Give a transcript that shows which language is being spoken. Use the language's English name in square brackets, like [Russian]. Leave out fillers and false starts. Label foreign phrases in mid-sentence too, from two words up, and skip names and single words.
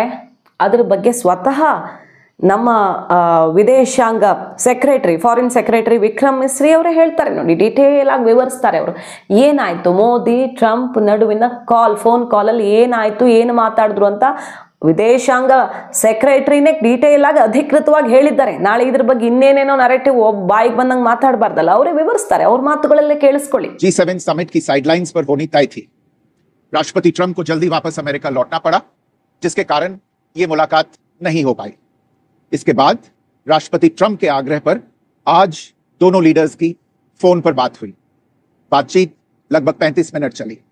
[Kannada] ಅದ್ರ ಬಗ್ಗೆ ಸ್ವತಃ ನಮ್ಮ ವಿದೇಶಾಂಗ ಸೆಕ್ರೆಟರಿ, [English] foreign secretary [Kannada] ವಿಕ್ರಮ್ ಮಿಸ್ರಿ ಅವರೇ ಹೇಳ್ತಾರೆ ನೋಡಿ, ಡೀಟೇಲ್ ಆಗಿ ವಿವರಿಸ್ತಾರೆ ಅವರು. ಏನಾಯ್ತು ಮೋದಿ ಟ್ರಂಪ್ ನಡುವಿನ ಫೋನ್ ಕಾಲಲ್ಲಿ ಏನಾಯ್ತು, ಏನು ಮಾತಾಡಿದ್ರು ಅಂತ ವಿದೇಶಾಂಗ ಸೆಕ್ರೆಟರಿನೇ ಡೀಟೇಲ್ ಆಗಿ ಅಧಿಕೃತವಾಗಿ ಹೇಳಿದ್ದಾರೆ. ನಾಳೆ ಇದ್ರ ಬಗ್ಗೆ ಇನ್ನೇನೇನೋ ನರೇಟಿವ್ ಬಾಯಿಗೆ ಬಂದಂಗೆ ಮಾತಾಡಬಾರ್ದಲ್ಲ, ಅವರೇ ವಿವರಿಸ್ತಾರೆ. ಅವ್ರ ಮಾತುಗಳಲ್ಲೇ ಕೇಳಿಸ್ಕೊಳ್ಳಿ. [Hindi] G7 समिट की साइडलाइंस पर होनी तय थी. राष्ट्रपति ट्रंप को जल्दी वापस अमेरिका लौटना पड़ा, जिसके कारण ये मुलाकात नहीं हो पाई. इसके बाद राष्ट्रपति ट्रंप के आग्रह पर आज दोनों लीडर्स की फोन पर बात हुई. बातचीत लगभग 35 मिनट चली.